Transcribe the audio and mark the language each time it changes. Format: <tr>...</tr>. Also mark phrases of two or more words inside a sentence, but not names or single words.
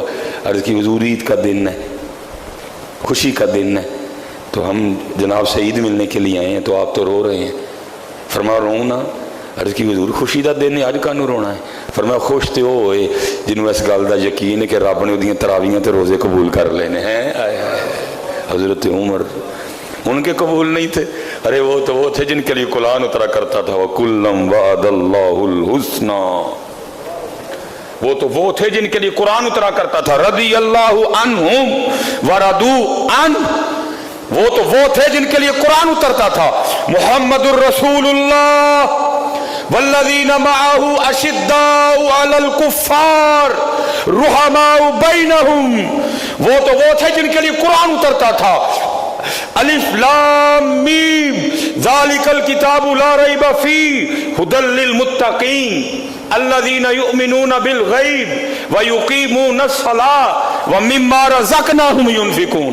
<ur>عرض کی حضور عید کا دن ہے، خوشی کا دن ہے، تو ہم جناب سے عید ملنے کے لیے آئے ہیں، تو آپ تو رو رہے ہیں۔ فرمایا رو نا؟</ur> <pa>عرض کی حضور خوشی دا دن ہے، اج کانوں رونا ہے؟ فرمایا خوش تے وہ ہوئے جنہوں اس گل دا یقین ہے کہ رب نے اودیاں تراویاں تے روزے قبول کر لینے ہیں۔</pa> <ur>حضرت عمر ان کے قبول نہیں تھے، ارے وہ تو وہ تھے جن کے لیے قرآن اترا کرتا تھا،</ur> <ar>وَكُلًّا وَعَدَ اللَّهُ الْحُسْنَى،</ar> <ur>وہ تو وہ تھے جن کے لیے قرآن اترا کرتا تھا،</ur> <ar>رضی اللہ عنہم ورضوا عنہ،</ar> <ur>وہ تو وہ تھے جن کے لیے قرآن اترتا تھا،</ur> <ar>محمد الرسول اللہ والذین معہ اشداء علی الکفار رحماء بینہم،</ar> <ur>وہ تو وہ تھے جن کے لیے قرآن اترتا تھا،</ur> <ar>الف لام میم ذالک الکتاب لا ریب فیہ ھدی للمتقین الذین یؤمنون بالغیب ویقیمون الصلاۃ ومما رزقناہم ینفقون۔</ar>